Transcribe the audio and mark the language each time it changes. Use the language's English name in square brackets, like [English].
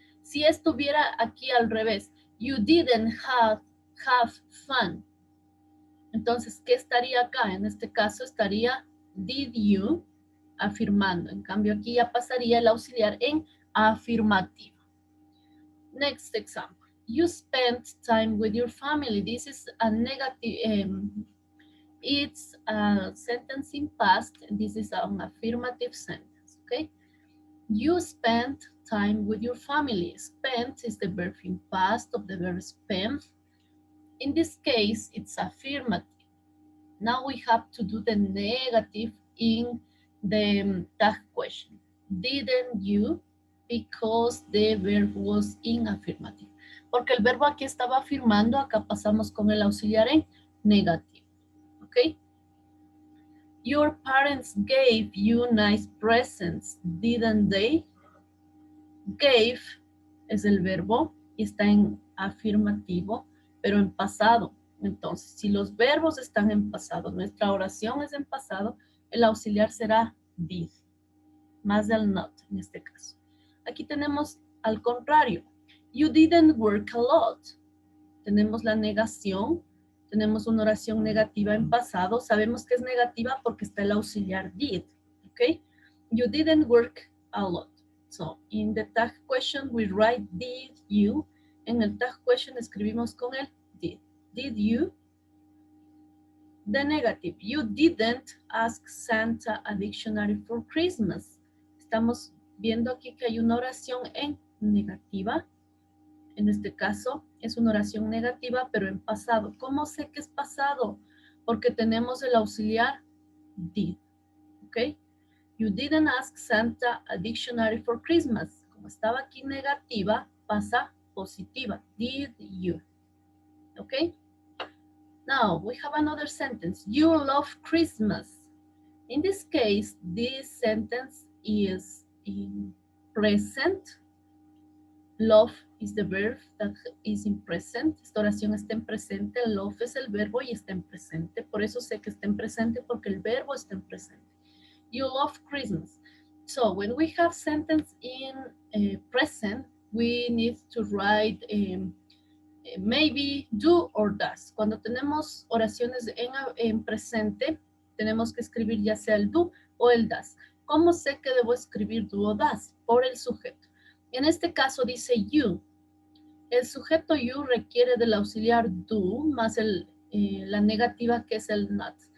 [Spanish] Si estuviera aquí al revés, [English] you didn't have fun. [Spanish] Entonces, ¿qué estaría acá? En este caso estaría [English] did you, [Spanish] afirmando. En cambio, aquí ya pasaría el auxiliar en afirmativo. [English] Next example. You spent time with your family. This is a negative, it's a sentence in past, and this is an affirmative sentence, okay? You spent time with your family. Spent is the verb in past of the verb spend. In this case, it's affirmative. Now we have to do the negative in the tag question. Didn't you? Because the verb was in affirmative. [Spanish] Porque el verbo aquí estaba afirmando, acá pasamos con el auxiliar en negativo. ¿Ok? [English] Your parents gave you nice presents, didn't they? [Spanish] Gave es el verbo y está en afirmativo, pero en pasado. Entonces, si los verbos están en pasado, nuestra oración es en pasado, el auxiliar será did, más del not en este caso. Aquí tenemos al contrario. [English] You didn't work a lot. [Spanish] Tenemos la negación, tenemos una oración negativa en pasado. Sabemos que es negativa porque está el auxiliar did, ¿ok? [English] You didn't work a lot. So, in the tag question, we write did you. [Spanish] En el tag question escribimos con el did. [English] Did you? The negative. You didn't ask Santa a dictionary for Christmas. [Spanish] Estamos viendo aquí que hay una oración en negativa. En este caso, es una oración negativa, pero en pasado. ¿Cómo sé que es pasado? Porque tenemos el auxiliar did. ¿Ok? [English] You didn't ask Santa a dictionary for Christmas. [Spanish] Como estaba aquí negativa, pasa positiva. [English] Did you? Okay? Now, we have another sentence. You love Christmas. In this case, this sentence is in present. Love is the verb that is in present. [Spanish] Esta oración está en presente. Love es el verbo y está en presente. Por eso sé que está en presente porque el verbo está en presente. [English] You love Christmas. So when we have sentence in present, we need to write maybe, do or does. [Spanish] Cuando tenemos oraciones en presente, tenemos que escribir ya sea el do o el does. ¿Cómo sé que debo escribir do o does? Por el sujeto. En este caso dice you. El sujeto you requiere del auxiliar do más la negativa que es el not.